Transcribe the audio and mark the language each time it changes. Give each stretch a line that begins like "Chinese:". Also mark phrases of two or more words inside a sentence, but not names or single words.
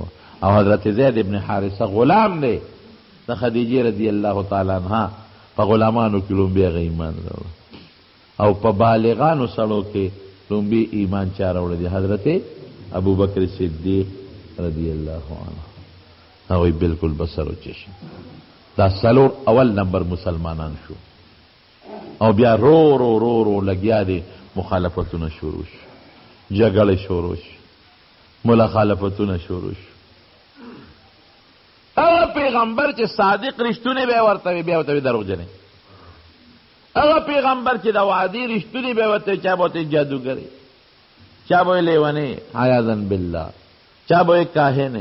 Pashto: او حضرت زید ابن حارثه غلام دی د خدیجه
Arabic: رضی الله تعالی عنها،
Pashto: په غلامانو کې لومبې هغه ایمان راوړ. او په بالغانو سړو کې لومبې ایمان چا راوړی دی؟ حضرت ابوبکر صدیق
Arabic: رضی الله عنه.
Pashto: هغوی بالکل
Persian: بسر و چشم.
Pashto: دا سلور اول نمبر مسلمانان شو. او بیا رو رو رو رو لگیا دی مخالفتونه شروع شو، جګړې شروع شو، مخالفتونه شروع شو. هغه پیغمبر چې صادق رښتونی به ورته وي بیا ورته وي دروغجنې. هغه پیغمبر چې د وعدې رښتونی به ورته چا به ورته جادوګرې، چا به یې لیونې
Arabic: عیاذا بالله،
Pashto: چا به یې کاهنې.